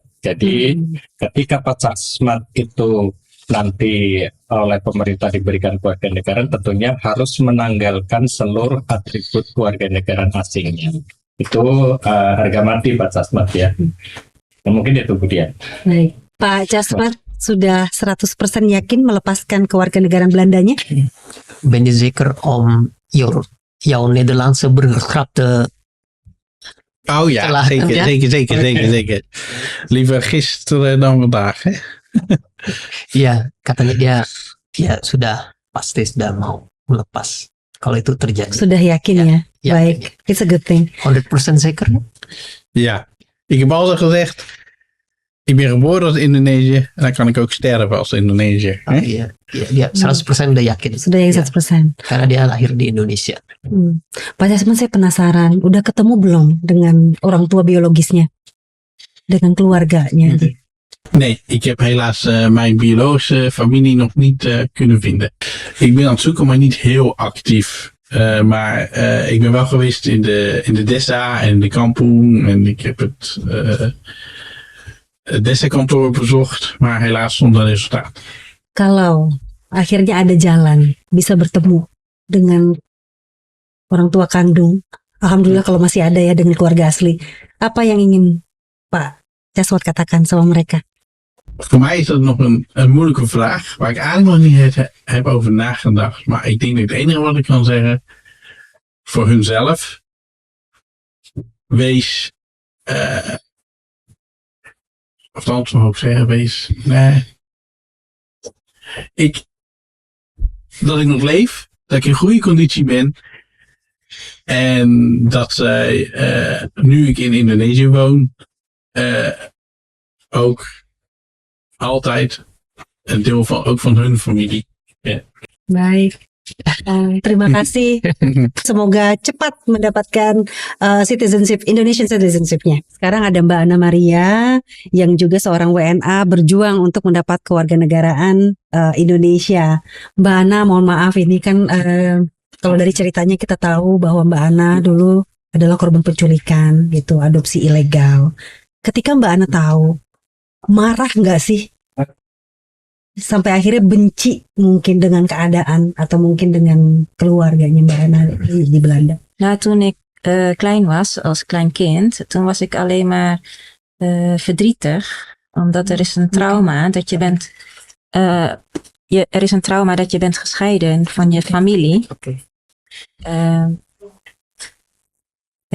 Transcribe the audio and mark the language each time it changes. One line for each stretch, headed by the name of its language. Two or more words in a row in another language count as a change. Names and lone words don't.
Indonesian: Jadi ketika Pak Casmat itu nanti oleh pemerintah diberikan kewarganegaraan, tentunya harus menanggalkan seluruh atribut kewarganegaraan asingnya. Itu harga mati Pak Casmat ya. Mungkin itu kemudian. Baik, Pak Casmat sudah 100% yakin melepaskan kewarganegaraan Belandanya?
Dutch: Ben je zeker om je jouw Nederlandse begrapte. Oh ja, Te lachen, ja? zeker. Liever gisteren dan vandaag. Hè?
Indonesian: Iya, katanya dia sudah pasti sudah mau melepas. Kalau itu terjadi. Sudah yakin ya?
Dutch: Ja,
Indonesian: Baik,
English: it's a good thing.
Dutch: 100% zeker? Ja, ik heb altijd gezegd, ik ben geboren als Indonesiër en dan kan ik ook sterven als Indonesiër. Oh, Hè?
Indonesian: iya, dia 100% udah yakin. Sudah yang Ya, 100%. karena dia lahir di Indonesia. Pak Jasman, saya penasaran, udah ketemu belum dengan orang tua biologisnya? Dengan keluarganya?
Dutch: Nee, ik heb helaas mijn biologische familie nog niet kunnen vinden. Ik ben aan het zoeken, maar niet heel actief. Maar ik ben wel geweest in de Dessa en de kampong. En ik heb het Dessa-kantoor bezocht, maar helaas zonder resultaat.
Indonesian: Kalau akhirnya ada jalan, bisa bertemu dengan orang tua kandung, alhamdulillah kalau masih ada ya dengan keluarga asli, apa yang ingin Pak Jaswat katakan sama mereka?
Dutch: Voor mij is dat nog een moeilijke vraag, waar ik eigenlijk nog niet heb over nagedacht. Maar ik denk dat het enige wat ik kan zeggen, voor hunzelf, wees, of althans mag ik zeggen, wees, dat ik nog leef, dat ik in goede conditie ben. En dat zij, nu ik in Indonesië woon, ook altijd een deel ook van hun familie. Ja.
Indonesian: Baik, terima kasih. Semoga cepat mendapatkan citizenship,
English: Indonesian citizenship-
Indonesian: nya. Sekarang ada Mbak Ana Maria yang juga seorang WNA berjuang untuk mendapat kewarganegaraan Indonesia. Mbak Ana, mohon maaf ini kan kalau dari ceritanya kita tahu bahwa Mbak Ana dulu adalah korban penculikan gitu, adopsi ilegal. Ketika Mbak Ana tahu, marah nggak sih? Sampai akhirnya benci mungkin dengan keadaan atau mungkin dengan keluarganya Mbak Ana di Belanda.
Dutch: Nou, toen ik klein was, als klein kind, toen was ik alleen maar verdrietig. Omdat er is een trauma dat je bent... er is een trauma dat je bent gescheiden van je familie. Ja.